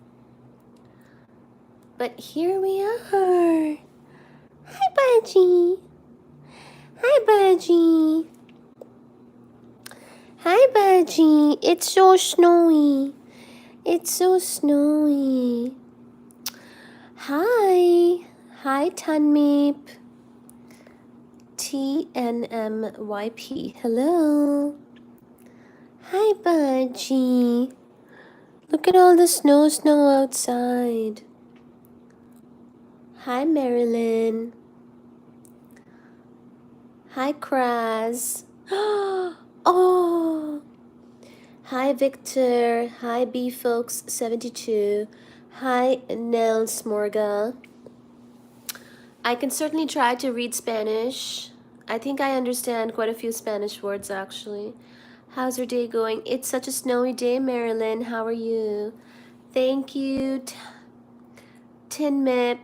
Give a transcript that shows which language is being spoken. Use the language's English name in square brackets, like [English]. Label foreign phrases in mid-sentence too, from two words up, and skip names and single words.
[English] But here we are. Hi, Baji. Hi, Baji. Hi, Baji. It's so snowy. It's so snowy. Hi. Hi, Tanmeep. TNMYP. Hello. Hi, Baji. Look at all the snow outside. Hi, Marilyn. Hi, Kraz. Oh. Hi, Victor. Hi, B-Folks72. Hi, Nell Smorga. I can certainly try to read Spanish. I think I understand quite a few Spanish words, actually. How's your day going? It's such a snowy day, Marilyn. How are you? Thank you, Tinmip.